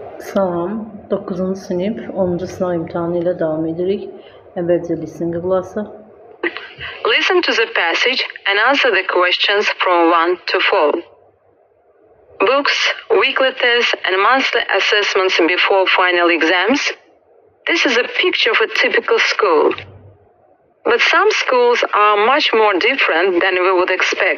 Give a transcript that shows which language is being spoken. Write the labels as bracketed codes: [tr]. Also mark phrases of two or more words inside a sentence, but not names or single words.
[az] Salam, 9-cu sinif 10-cu sınav imtahanı ilə davam edirik. Əvvəlcə listening qulası. [en] Listen to the passage and answer the questions from 1 to 4. Books, weekly tests, and monthly assessments before final exams. This is a picture of a typical school. But some schools are much more different than we would expect.